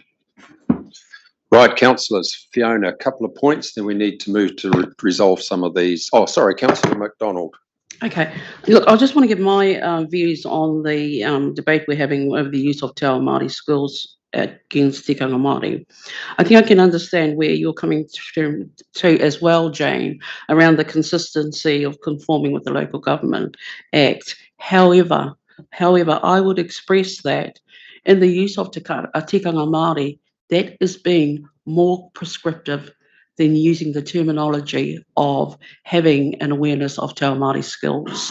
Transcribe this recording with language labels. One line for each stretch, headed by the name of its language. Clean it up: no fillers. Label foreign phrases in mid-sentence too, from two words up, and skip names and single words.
English: Right, councillors, Fiona, a couple of points, then we need to move to resolve some of these. Oh, sorry, councillor McDonald. Okay, look, I just want to give my views on the debate we're having over the use of
Māori: Te Ao Māori
English: skills against
Māori: tikanga Māori.
English: I think I can understand where you're coming to as well, Jane, around the consistency of conforming with the Local Government Act. However, I would express that in the use of
Māori: tikanga Māori,
English: that is being more prescriptive than using the terminology of having an awareness of
Māori: Te Ao Māori
English: skills.